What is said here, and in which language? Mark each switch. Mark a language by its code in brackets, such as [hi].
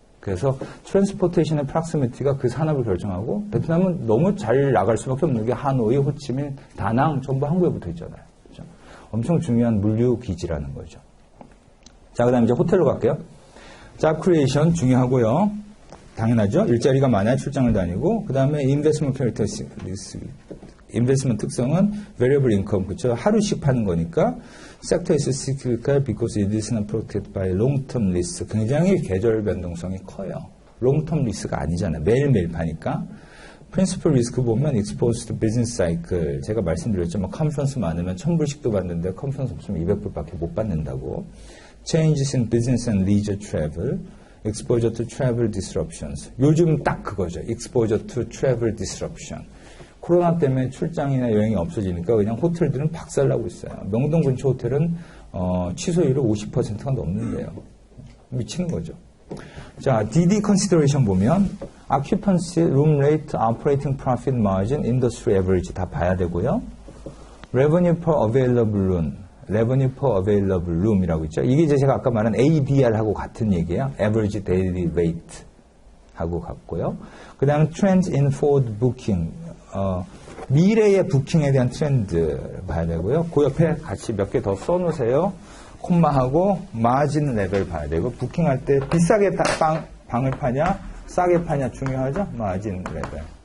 [ko] 그래서 트랜스포테이션의 프락시미티가 그 산업을 결정하고 베트남은 너무 잘 나갈 수밖에 없는 게 하노이, 호치민, 다낭 전부 항구에 붙어 있잖아요. 그렇죠? 엄청 중요한 물류 기지라는 거죠. 자, 그다음에 이제 호텔로 갈게요. 잡 크리에이션 중요하고요. 당연하죠. 일자리가 많아야 출장을 다니고, 그 다음에 인베스트먼트 캐릭터리스틱, 인베스트먼트 특성은 [en] variable income, [ko] 그렇죠. 하루씩 파는 거니까, [en] sector is cyclical because it is not protected by long-term risk. [ko] 굉장히 계절 변동성이 커요. [en] long-term risk [ko] 가 아니잖아요. 매일매일 파니까. [en] principal risk [ko] 보면 [en] exposed to business cycle. [ko] 제가 말씀드렸죠. 뭐 컨퍼런스 많으면 1000불씩도 받는데 컨퍼런스 없으면 200불밖에 못 받는다고. [en] changes in business and leisure travel. exposure to travel disruptions. [ko] 요즘 딱 그거죠. [en] exposure to travel disruption. [ko] 코로나 때문에 출장이나 여행이 없어지니까 그냥 호텔들은 박살나고 있어요. 명동 근처 호텔은 취소율이 50%가 넘는데요. 미치는 거죠. [en] 자, DD consideration 보면 occupancy, room rate, operating profit margin, industry average [ko] 다 봐야 되고요. [en] revenue per available room, revenue per available room이라고 있죠. [ko] 이게 이제 제가 아까 말한 ADR하고 같은 얘기예요. [en] average daily rate [ko] 하고 같고요. 그 다음에 [en] trends in forward booking, [ko] 미래의 부킹에 대한 트렌드 봐야 되고요. 그 옆에 같이 몇 개 더 써놓으세요. 콤마하고 마진 레벨 봐야 되고, 부킹할 때 비싸게 방을 파냐 싸게 파냐 중요하죠. 마진 레벨.